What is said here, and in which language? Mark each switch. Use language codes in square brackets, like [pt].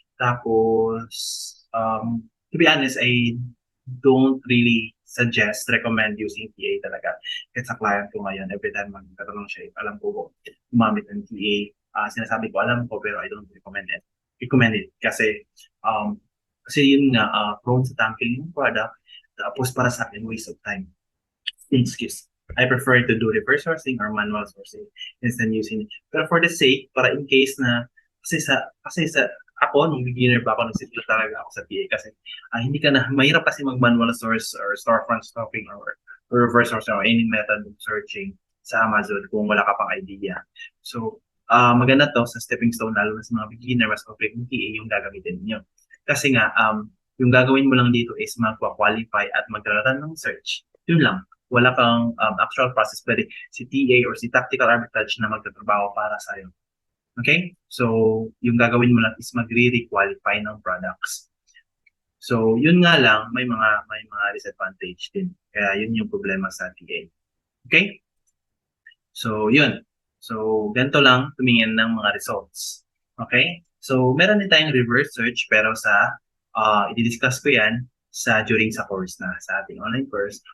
[en] Tapos, to be honest, I don't really recommend using TA talaga. [tl] Kahit sa client ko ngayon, every time magkatanong siya, alam ko gumamit ng TA. Sinasabi ko, alam ko, [en] pero I don't recommend it. [tl] Kasi yun nga, prone sa tanking yung product. Tapos para sa akin, [en] waste of time. Excuse. I prefer to do reverse sourcing or manual sourcing instead using it. [tl] Pero for the sake, para in case na, kasi sa ako, nung beginner pa ako, nagsisipla talaga ako sa TA kasi hindi ka na, mahirap kasi mag-manual source or storefront stopping or reverse sourcing [en] or any method of searching [tl] sa Amazon kung wala ka pang idea. So, maganda to sa stepping stone, lalo na sa mga beginner, mas okay kung TA yung gagamitin niyo. Kasi nga, yung gagawin mo lang dito is magpa-qualify at mag-run ng search. Yun lang. Wala kang actual process, pwede si TA or si Tactical Arbitrage na magtatrabaho para sa'yo. Okay? So, yung gagawin mo lang is magre-requalify ng products. So, yun nga lang, may mga disadvantage din. Kaya yun yung problema sa TA. Okay? So, yun. So, ganito lang tumingin ng mga results. Okay? So, meron din tayong reverse search pero i-discuss ko yan during sa course na, sa ating online course.